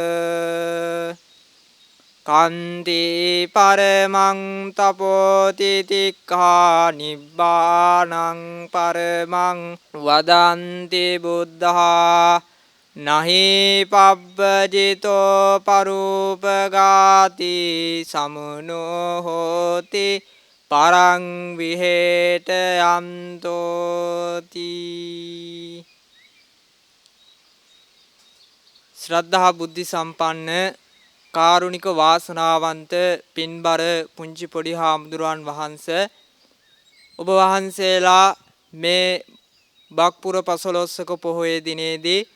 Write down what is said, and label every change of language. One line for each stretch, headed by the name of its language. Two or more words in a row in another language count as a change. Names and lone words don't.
Pali: කන්ති පරමං තපෝති තික්ඛා නිබ්බානං පරමං වදන්ති බුද්ධා නහි පබ්බජිතෝ පරූපගාති සමුනෝ හෝති පරං විහෙට යන්තෝති.
Sinhala: ශ්‍රද්ධා බුද්ධි සම්පන්න කාරුණික වාසනාවන්ත පින්බර පුංචි පොඩි හාමුදුරුවන් වහන්සේ ඔබ වහන්සේලා මේ බක්පුර පසළොස්වක පොහොය දිනේදී